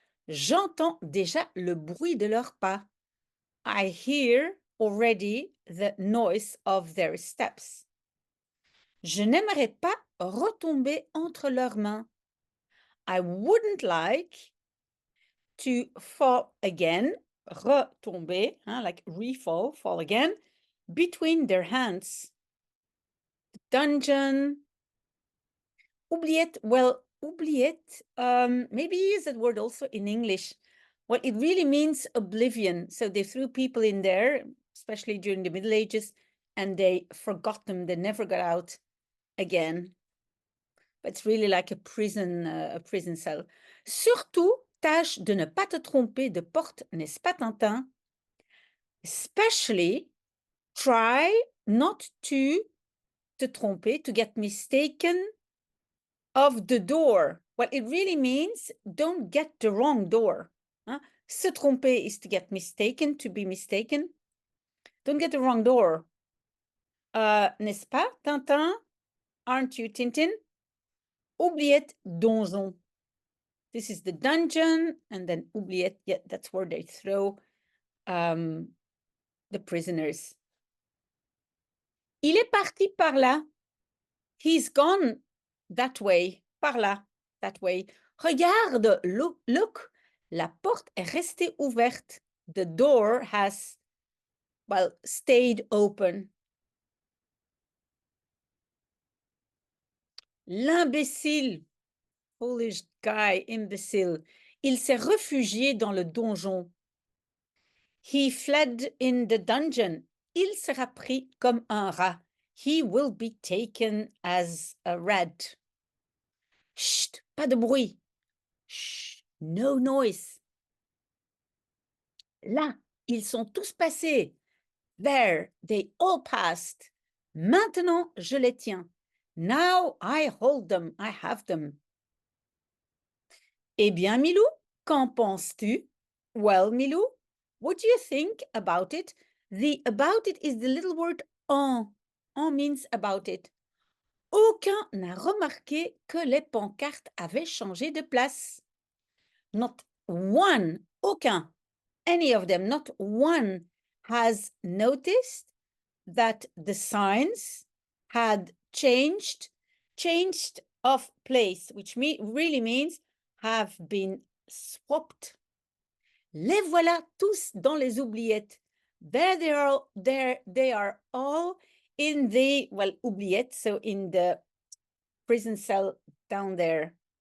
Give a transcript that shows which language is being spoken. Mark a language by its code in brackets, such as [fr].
[fr] J'entends déjà le bruit de leurs pas. [en] I hear already the noise of their steps. [fr] Je n'aimerais pas retomber entre leurs mains. [en] I wouldn't like to fall again, [fr] retomber, [en] like refall, fall again, between their hands. Dungeon. Oubliette, well, oubliette, maybe use that word also in English. Well, it really means oblivion. So they threw people in there, especially during the Middle Ages, and they forgot them. They never got out again. But it's really like a prison cell. [fr] Surtout, tâche de ne pas te tromper de porte, n'est-ce pas, Tintin? [en] Especially, try not to [fr] te tromper, [en] to get mistaken of the door. Well, it really means don't get the wrong door. Hein? [fr] Se tromper [en] is to get mistaken, to be mistaken. Don't get the wrong door. [fr] N'est-ce pas, Tintin? [en] Aren't you, Tintin? [fr] Oubliette donjon. [en] This is the dungeon, and then oubliette, yeah, that's where they throw the prisoners. [fr] Il est parti par là. [en] He's gone that way, [fr] par là, that way. Regarde, [en] look, [fr] la porte est restée ouverte. [en] The door has, well, stayed open. [fr] L'imbécile, [en] foolish guy, [fr] imbecile, il s'est réfugié dans le donjon. [en] He fled in the dungeon. [fr] Il sera pris comme un rat. [en] He will be taken as a rat. [fr] Chut, pas de bruit. [en] Shh, no noise. [fr] Là, ils sont tous passés. [en] There, they all passed. [fr] Maintenant, je les tiens. [en] Now I hold them, I have them. [fr] Eh bien, Milou, qu'en penses-tu? [en] Well, Milou, what do you think about it? The about it is the little word en. En means about it. [fr] Aucun n'a remarqué que les pancartes avaient changé de place. [en] Not one, [fr] aucun, [en] any of them, not one has noticed that the signs had changed of place, which really means have been swapped. [fr] Les voilà tous dans les oubliettes. [en] There they are all in the, well, oubliettes, so in the prison cell down there.